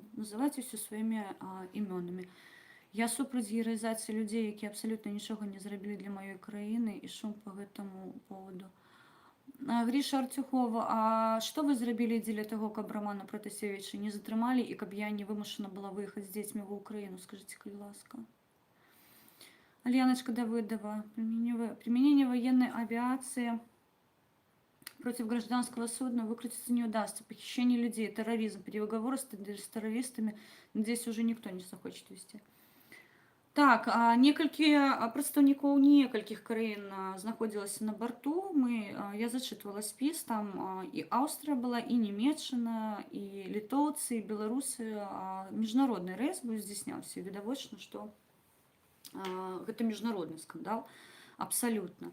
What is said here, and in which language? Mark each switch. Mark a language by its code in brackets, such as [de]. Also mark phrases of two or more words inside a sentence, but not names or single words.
[be] Называйце ўсё сваімі імёнамі. Я супраць гераізацыі людзей, якія абсалютна нічога не зрабілі для маёй краіны, і шум па гэтаму поводу. Гріша Артюхова, а што вы зрабілі дзеля таго, каб Романа Пратасевіча не затрымалі і каб я не вымушана была выехаць з дзецьмі ва Ўкраіну? Скажыце, калі ласка. Альяночка Давыдова. [ru] Применение военной авиации против гражданского судна выкрутиться не удастся. Похищение людей, терроризм, переговоры с террористами. Надеюсь, уже никто не захочет вести. [be] Так, некалькі прадстаўнікоў некалькіх краін знаходзілася на борту. Я зачытвала спіс, там і Аўстрыя была, і Нямецчына, і літоўцы, і беларусы. Міжнародны рэйс быў здзяйсняўся. Відавочна, што гэта міжнародны скандал, абсалютна.